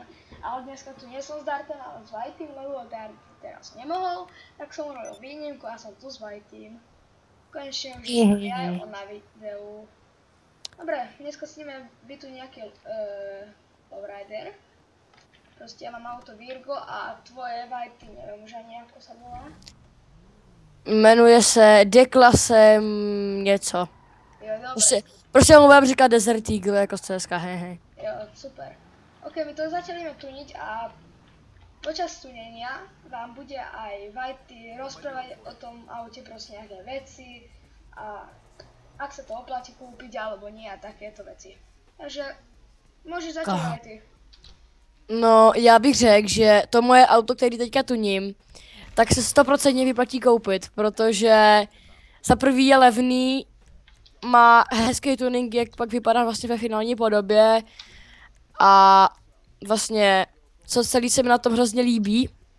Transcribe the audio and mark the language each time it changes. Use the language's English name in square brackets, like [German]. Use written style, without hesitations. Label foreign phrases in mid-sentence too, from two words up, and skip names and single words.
[Slovak] Ale dneska tu nie som s Dartem, ale s Whitym, lebo Dart teraz nemohol, tak som urobil výnimku a som tu s Whitym. Konečne už som aj on na videu. Dobre, dneska sníme byť tu nejaký lowrider. Proste ja mám auto Virgo a tvoje Whity, neviem už ani ako sa volá. [Czech] Jmenuje se Deklasem něco. [Slovak] Jo, dobre. [Czech] Prostě mu budem říkat Desert Eagle jako CSK, hej. Jo, super. [Slovak] Ok, my to začali tuniť a počas tunenia vám bude aj Whitey rozprávať o tom aute proste nejaké veci a ak sa to oplatí kúpiť alebo nie a takéto veci. Takže môžeš začať Whitey. [Czech] No, já bych řekl, že to moje auto, který teďka tuním, tak se 100% vyplatí koupit, protože za prvý je levný, má hezký tuning, jak pak vypadá vlastně ve finální podobě a vlastně, co celý se mi na tom hrozně líbí,